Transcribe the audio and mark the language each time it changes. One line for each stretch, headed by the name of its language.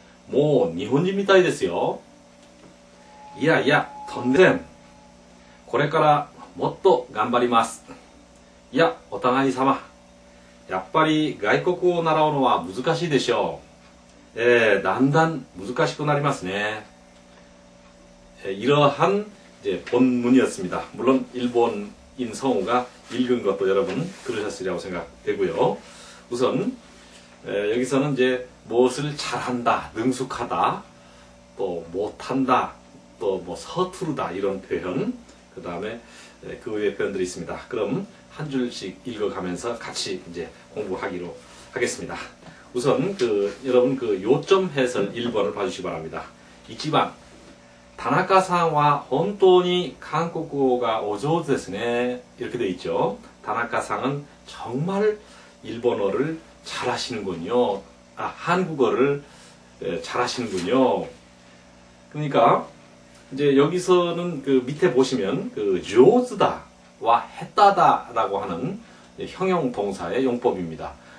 Japanese: もう日本人みたいですよ。いやいや、とんでもない。これからもっと頑張ります。いや、お互い様。やっぱり外国語を習うのは難しいでしょう。だんだん難しくなりますね。
Korean: 이러한 이제 본문이었습니다. 물론 일본인 성우가 읽은 것도 여러분 들으셨으리라고 생각되고요. 우선 여기서는 이제 무엇을 잘한다, 능숙하다, 또 못한다, 또 뭐 서투르다 이런 표현, 그 다음에 그 외의 표현들이 있습니다. 그럼 한 줄씩 읽어가면서 같이 이제 공부하기로 하겠습니다. 우선 여러분 요점 해설 1번을 봐주시기 바랍니다.
Japanese: 1番田中さんは本当に韓国語がお上手ですね.
Korean: 이렇게 돼 있죠. 다나카상은 정말 일본어를 잘하시는군요. 한국어를 잘하시는군요. 그러니까 이제 여기서는 밑에 보시면 조즈다와 했다다라고 하는 형용 동사의 용법입니다.